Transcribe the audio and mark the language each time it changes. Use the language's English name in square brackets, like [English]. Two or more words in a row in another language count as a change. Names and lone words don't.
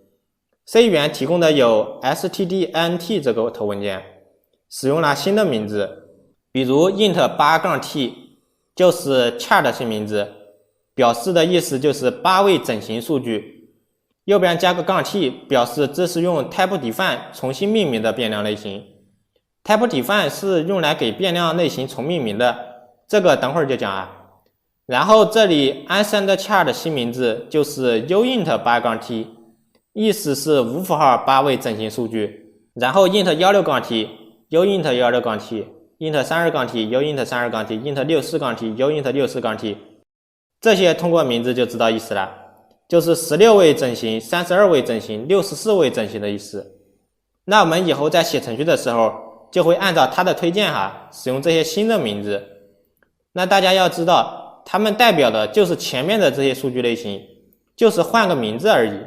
[Chinese] C 语言提供的有 stdint 这个头文件，使用了新的名字，比如 [English] int 8-t [Chinese] 就是 char 的新名字，表示的意思就是8位整形数据，右边加个-t 表示这是用 type_define 重新命名的变量类型。type_define 是用来给变量类型重命名的，这个等会儿就讲啊。然后这里 [English] unsigned char [Chinese] 的新名字就是 [English] uint 8-t， [Chinese] 意思是无符号8位整形数据。然后 [English] int 16-t uint 16-t，int 32-t uint 32-t int 64-t uint 64-t， [Chinese] 这些通过名字就知道意思了，就是16位整形、32位整形、64位整形的意思。那我们以后在写程序的时候， 就会按照它的推荐使用这些新的名字。那大家要知道，它们代表的就是前面的这些数据类型，就是换个名字而已。